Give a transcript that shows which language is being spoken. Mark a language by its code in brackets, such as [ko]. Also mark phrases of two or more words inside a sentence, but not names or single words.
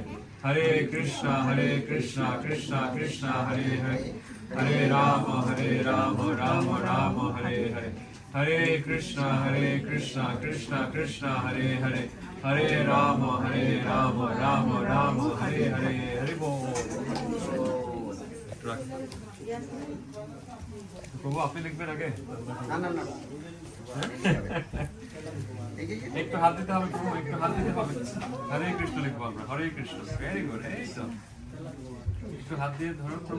[sa] হরে কৃষ্ণ কৃষ্ণ হরে হরে হরে রাম রাম রাম হরে হরে। হরে কৃষ্ণ কৃষ্ণ হরে হরে হরে রাম রাম রাম হরে হরে। [bn] হরি বল। প্রভু আপনি লিখবেন আগে? একটু হাত দিতে হবে প্রভু, একটু হাত দিতে হবে। হরে কৃষ্ণ লিখবো আমরা, হরে কৃষ্ণ। [en] very good, [bn] এই তো একটু হাত দিয়ে ধরুন প্রভু।